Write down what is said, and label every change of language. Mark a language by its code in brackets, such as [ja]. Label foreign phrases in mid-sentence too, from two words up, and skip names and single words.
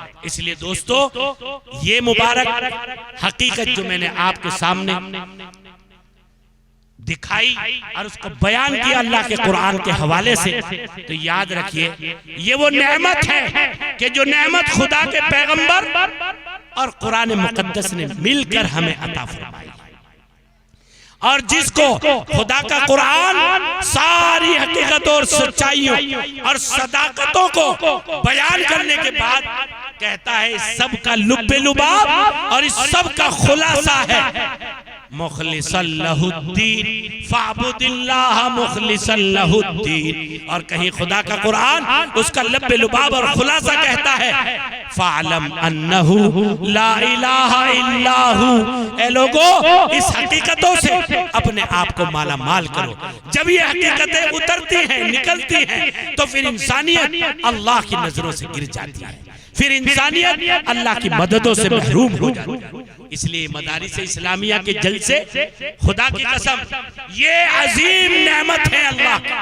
[hi] इसलिए दोस्तों, ये मुबारक हकीकत जो मैंने आपके सामने दिखाई और उसको बयान किया अल्लाह के कुरान के हवाले से, तो याद रखिए ये वो नेमत है कि जो नेमत खुदा के पैगंबर और कुरान मुकद्दस ने मिलकर हमें अता फरमाई। और जिसको खुदा का कुरान सारी हकीकत और सच्चाइयों और सदाकतों को बयान करने के बाद कहता है इस सब का लुब्बे लुबाब और इस सब का खुलासा है [ar] مخلصين له الدين فاعبد الله مخلصين له الدين. [hi] और कहीं खुदा का कुरान उसका लब्बे लुबाब और खुलासा कहता है [ar] فاعلم أنه لا إله إلا هو. [hi] ए लोगों, इस हकीकतों से अपने आप को माला माल करो। जब ये हकीकतें उतरती हैं, निकलती हैं, तो फिर इंसानियत अल्लाह की नजरों से गिर जाती है, फिर इंसानियत अल्लाह की मददों से महरूम हो जाती है। इसलिए मदारिस इस्लामिया के जलसे खुदा की कसम ये अजीम नेमत है अल्लाह का।